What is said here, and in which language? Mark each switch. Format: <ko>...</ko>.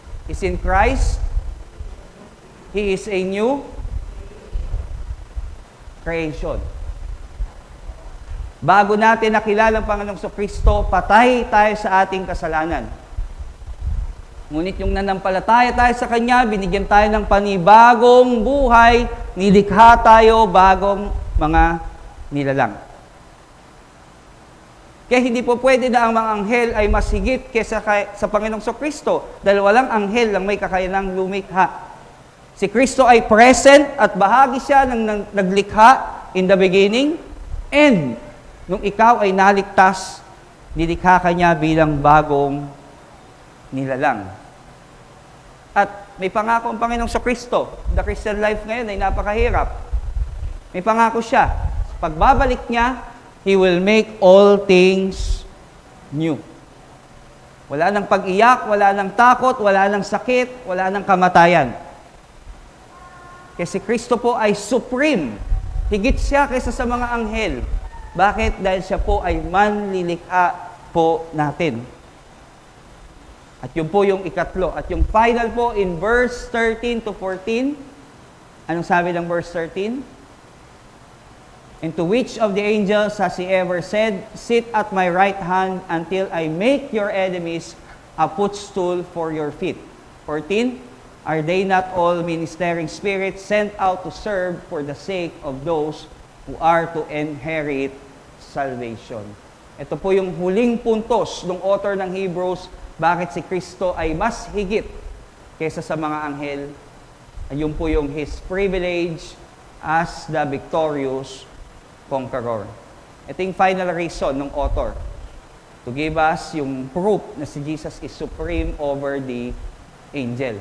<en>is in Christ, he is a new creation.</en> <tl>Bago natin nakilala ang Panginoong Kristo, patay tayo sa ating kasalanan. Ngunit yung nanampalataya tayo sa Kanya, binigyan tayo ng panibagong buhay, nilikha tayo bagong mga nilalang. Kaya hindi po pwede na ang mga anghel ay mas higit kaysa sa Panginoong Kristo dahil walang anghel ang may kakayanang lumikha. Si Kristo ay present at bahagi siya ng naglikha in the beginning, and nung ikaw ay naligtas, nilikha ka niya bilang bagong nilalang. At may pangako ang Panginoong Kristo.</tl> <en>The Christian life</en> <tl>ngayon ay napakahirap. May pangako siya. Sa pagbabalik niya,</tl> <en>He will make all things new.</en> <tl>Wala nang pag-iyak, wala nang takot, wala nang sakit, wala nang kamatayan. Kasi Kristo po ay supreme. Higit siya kaysa sa mga anghel. Bakit? Dahil siya po ay manlilikha po natin. At yun po yung ikatlo. At yung final po in verse 13 to 14. Anong sabi ng verse 13?</tl> <en>And to which of the angels has he ever said, sit at my right hand until I make your enemies a footstool for your feet? 14. Are they not all ministering spirits sent out to serve for the sake of those who are to inherit salvation?</en> <tl>Ito po yung huling puntos ng author ng Hebrews, bakit si Kristo ay mas higit kaysa sa mga anghel. Ayun po yung</tl> <en>His privilege as the victorious conqueror. Ito yung final reason ng author to give us yung proof na si Jesus is supreme over the angel.</en>